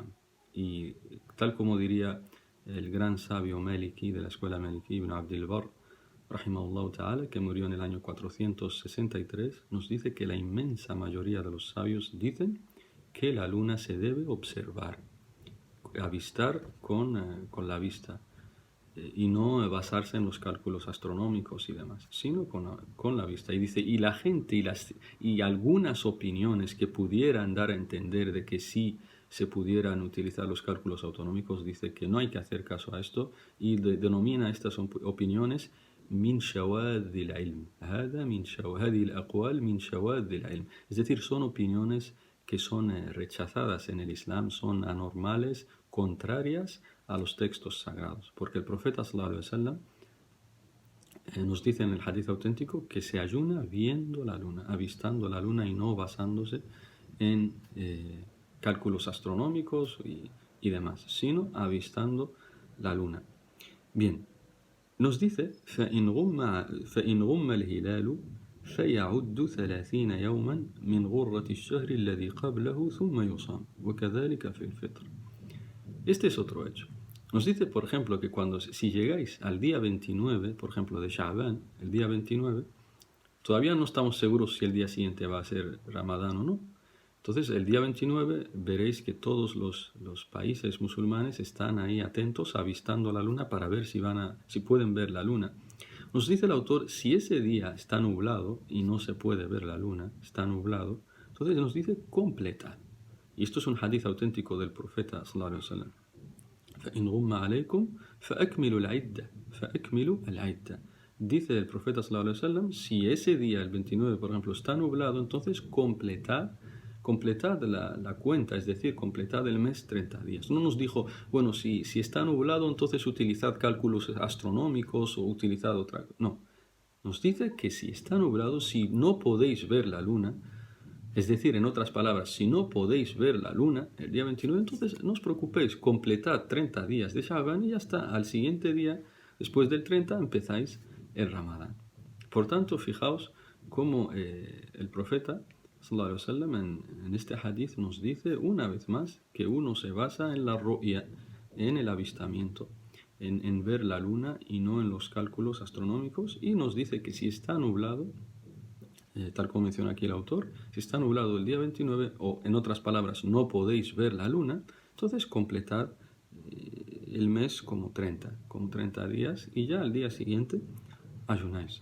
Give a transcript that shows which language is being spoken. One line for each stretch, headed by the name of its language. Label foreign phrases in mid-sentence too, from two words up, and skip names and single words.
Spanish: Y tal como diría el gran sabio Maliki de la escuela Maliki, Ibn Abdul Barr,
Arabic: رحمه الله تعالى,
Spanish: que murió en el año 463, nos dice que la inmensa mayoría de los sabios dicen que la luna se debe observar, avistar con la vista, y no basarse en los cálculos astronómicos y demás, sino con la vista. Y dice, y la gente y algunas opiniones que pudieran dar a entender de que sí se pudieran utilizar los cálculos autonómicos, dice que no hay que hacer caso a esto y denomina estas opiniones
Arabic: من شواذ العلم. هذه الأقوال من شواذ العلم.
Spanish: Es decir, son opiniones que son rechazadas en el Islam, son anormales, contrarias a los textos sagrados, porque el profeta
Arabic: صلى الله عليه وسلم
Spanish: nos dice en el hadith auténtico que se ayuna viendo la luna, avistando la luna y no basándose en cálculos astronómicos y demás, sino avistando la luna. Bien, nos dice
Arabic: فإن غم الهلال فيعد 30 يوما من غرة الشهر الذي قبله ثم يصام وكذلك في الفطر.
Spanish: Este es otro hecho. Nos dice, por ejemplo, que si llegáis al día 29, por ejemplo, de Sha'ban, el día 29, todavía no estamos seguros si el día siguiente va a ser Ramadán o no. Entonces, el día 29 veréis que todos los países musulmanes están ahí atentos, avistando la luna para ver si pueden ver la luna. Nos dice el autor, si ese día está nublado y no se puede ver la luna, está nublado, entonces nos dice completad. Y esto es un hadith auténtico del profeta
Arabic: صلى الله عليه وسلم. فإن غم عليكم فأكملوا العدة فأكملوا العدة.
Spanish: Dice el profeta
Arabic: صلى الله عليه وسلم,
Spanish: si ese día, el 29, por ejemplo, está nublado, entonces completad la cuenta, es decir, completad el mes 30 días. No nos dijo, bueno, si está nublado, entonces utilizad cálculos astronómicos o utilizad otra. No, nos dice que si está nublado, si no podéis ver la luna, es decir, en otras palabras, si no podéis ver la luna el día 29, entonces no os preocupéis, completad 30 días de Sha'ban y ya está. Al siguiente día, después del 30, empezáis el Ramadán. Por tanto, fijaos cómo el profeta
Arabic: صلى الله عليه وسلم
Spanish: en este hadith nos dice una vez más que uno se basa en la ru'ya, en el avistamiento, en ver la luna y no en los cálculos astronómicos, y nos dice que si está nublado, tal como menciona aquí el autor, si está nublado el día 29, o en otras palabras, no podéis ver la luna, entonces completad el mes como 30 días, y ya al día siguiente ayunáis.